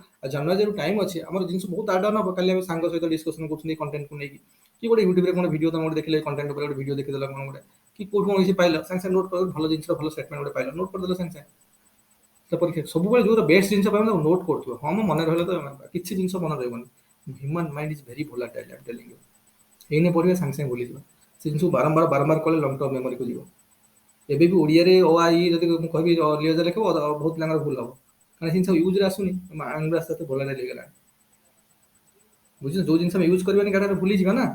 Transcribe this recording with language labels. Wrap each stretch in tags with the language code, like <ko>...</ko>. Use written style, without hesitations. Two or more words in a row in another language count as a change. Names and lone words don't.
<or>ଆଉ ଜାନୁଆରୀ ଯୋଉ ଟାଇମ ଅଛି, ଆମର ଜିନିଷ ବହୁତ</or> <en>add on</en> <or>ହବ। କାଲି ଆମେ ସାଙ୍ଗ ସହିତ ଡିସ୍କସନ କରୁଛନ୍ତି କଣ୍ଟେଣ୍ଟକୁ ନେଇକି, କି ଗୋଟେ ୟୁଟ୍ୟୁବରେ କଣ ଭିଡ଼ିଓ ତମେ ଗୋଟେ ଦେଖିଲେ, କଣ୍ଟେଣ୍ଟ ଉପରେ ଗୋଟେ ଭିଡ଼ିଓ ଦେଖିଦେଲ, କଣ ଗୋଟେ କି କୋଉଠୁ କଣ କିଛି ପାଇଲ, ସାଙ୍ଗେ ସାଙ୍ଗେ ନୋଟ୍ କରିଦେଲ, ଭଲ ଜିନିଷ ଭଲ ଷ୍ଟେଟମେଣ୍ଟ ଗୋଟେ ପାଇଲ, ନୋଟ୍ କରିଦେଲ ସାଙ୍ଗେ ସାଙ୍ଗେ। ତ ପରୀକ୍ଷା ସବୁବେଳେ ଯୋଉଟା ବେଷ୍ଟ ଜିନିଷ ପାଇବ ତାକୁ ନୋଟ୍ କରୁଥିବ, ହଁ ମୁଁ ମନେ ରହିଲେ ତ, କିଛି ଜିନିଷ ମନେ ରହିବନି।</or> <en>Human mind is very volatile, I am telling you.</en> <or>ଏଇନେ ପଢ଼ିବେ ସାଙ୍ଗେ ସାଙ୍ଗେ ଭୁଲିଯିବ। ସେ ଜିନିଷକୁ ବାରମ୍ବାର ବାରମ୍ବାର କଲେ</or> <en>long term memory</en> <or>ଯିବ। ଏବେ ବି ଓଡ଼ିଆରେ ଅ ଆ ଇ ଯଦି ମୁଁ କହିବି ଲିଓଜା ଲେଖିବ ବହୁତ ପିଲାଙ୍କର ଭୁଲ ହବ, କାରଣ ଜିନିଷ ୟୁଜ୍ରେ ଆସୁନି, ମାଇଣ୍ଡ ଆସ୍ତେ ଆସ୍ତେ ଭୋଲାଟାଇଲ୍ ହେଇଗଲାଣି। ବୁଝୁଛ, ଯୋଉ ଜିନିଷ ଆମେ ୟୁଜ୍ କରିବାନି ଗାଁରେ ଭୁଲିଯିବା ନା।</or>